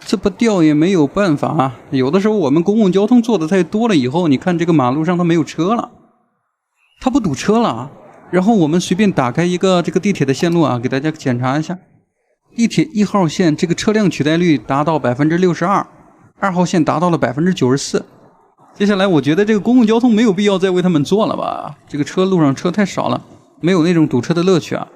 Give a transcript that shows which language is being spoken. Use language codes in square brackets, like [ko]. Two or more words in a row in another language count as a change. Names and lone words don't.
[zh] 這不掉也沒有辦法啊。有的时候我們公共交通做的太多了以后，你看这个马路上它没有車了，它不堵車了。然後我們隨便打開一個這個地鐵的線路啊，給大家檢查一下。地鐵1號線這個車輛取代率達到 62%， 2號線達到了 94%。接下來我覺得這個公共交通沒有必要再為他們做了吧，這個路上車太少了，沒有那種堵車的樂趣啊。